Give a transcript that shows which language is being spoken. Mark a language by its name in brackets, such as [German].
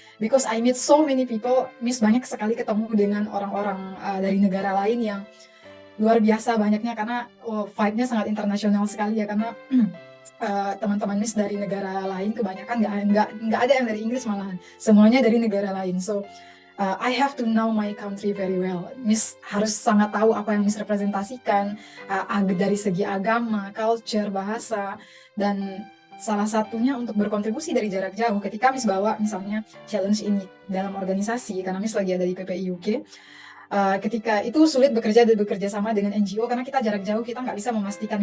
[English] Because I meet so many people, [Indonesian] Miss banyak sekali ketemu dengan orang-orang dari negara lain yang luar biasa banyaknya, karena vibe-nya sangat internasional sekali ya, karena teman-teman Miss dari negara lain kebanyakan nggak ada yang dari Inggris, malahan semuanya dari negara lain. [English] So I have to know my country very well. [Indonesian] Miss harus sangat tahu apa yang Miss representasikan dari segi agama, culture, bahasa, dan salah satunya untuk berkontribusi dari jarak jauh. Ketika Miss bawa misalnya challenge ini dalam organisasi, karena Miss lagi ada di PPI UK, ketika itu sulit bekerja sama dengan NGO karena kita jarak jauh, kita nggak bisa memastikan.